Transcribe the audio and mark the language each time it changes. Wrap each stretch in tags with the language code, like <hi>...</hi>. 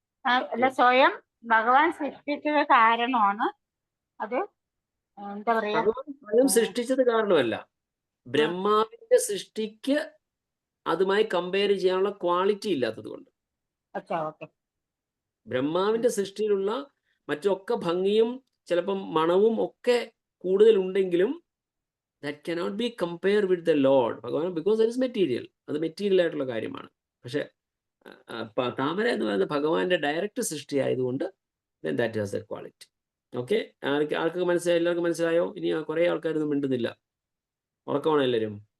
<ml>അല്ല, സ്വയം ഭഗവാൻ സൃഷ്ടിച്ചത് കാരണമാണ് അത്. എന്താ പറയാ, സ്വയം സൃഷ്ടിച്ചത് കാരണമല്ല, ബ്രഹ്മാവിന്റെ സൃഷ്ടിക്ക് അതുമായി കമ്പയർ ചെയ്യാനുള്ള ക്വാളിറ്റി ഇല്ലാത്തത് കൊണ്ട്. ബ്രഹ്മാവിന്റെ സൃഷ്ടിയിലുള്ള മറ്റൊക്കെ ഭംഗിയും ചിലപ്പം മണവും ഒക്കെ കൂടുതൽ ഉണ്ടെങ്കിലും</ml> <en>that cannot be compared with the Lord Bhagavan, because that is material.</en> <ml>അത് മെറ്റീരിയൽ ആയിട്ടുള്ള കാര്യമാണ്. പക്ഷെ താമര എന്ന് പറയുന്നത് ഭഗവാന്റെ ഡയറക്റ്റ് സൃഷ്ടി ആയതുകൊണ്ട്</ml> <en>then that has that quality.</en> <ml>Okay, ആർക്കൊക്കെ മനസ്സിലായോ? എല്ലാവർക്കും മനസ്സിലായോ? ഇനി കുറെ ആൾക്കാരൊന്നും മിണ്ടുന്നില്ല, ഉറക്കമാണ് എല്ലാവരും.</ml>